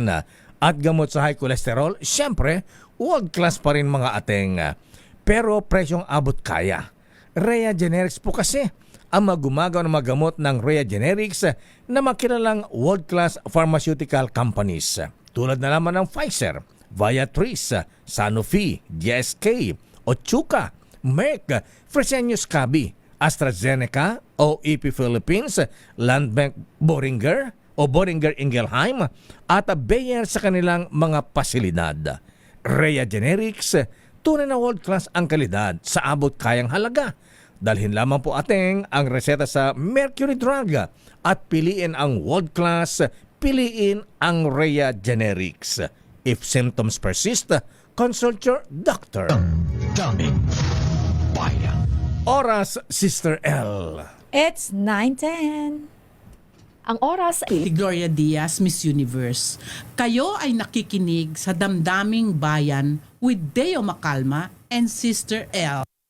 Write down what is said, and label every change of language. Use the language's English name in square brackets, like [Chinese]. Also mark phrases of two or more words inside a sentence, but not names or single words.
[Filipino] At gamot sa [English] high cholesterol, [Filipino] syempre, [English] world class [Filipino] pa rin mga ateng. Pero presyong abot kaya. Rhea Generics po kasi ang magumagaw ng mga gamot ng Rhea Generics na makilalang [English] world-class pharmaceutical companies. [Filipino] Tulad na naman ng Pfizer, Viatris, Sanofi, GSK, Otsuka, Merck, Fresenius Kabi, AstraZeneca, OEP Philippines, Landbank Boehringer o Boehringer Ingelheim at Bayer sa kanilang mga pasilidad. Rhea Generics, tunay na world-class ang kalidad sa abot kayang halaga. Dalhin lamang po ating ang reseta sa Mercury Drug at piliin ang world-class, piliin ang Rhea Generics. [English] If symptoms persist, consult your doctor. [Filipino] Daming bayan. Oras, Sister L. [English] It's 9:10. [Filipino] Ang oras ay Gloria Diaz, Miss Universe. Kayo ay nakikinig sa Damdaming Bayan with Deo Macalma and Sister L.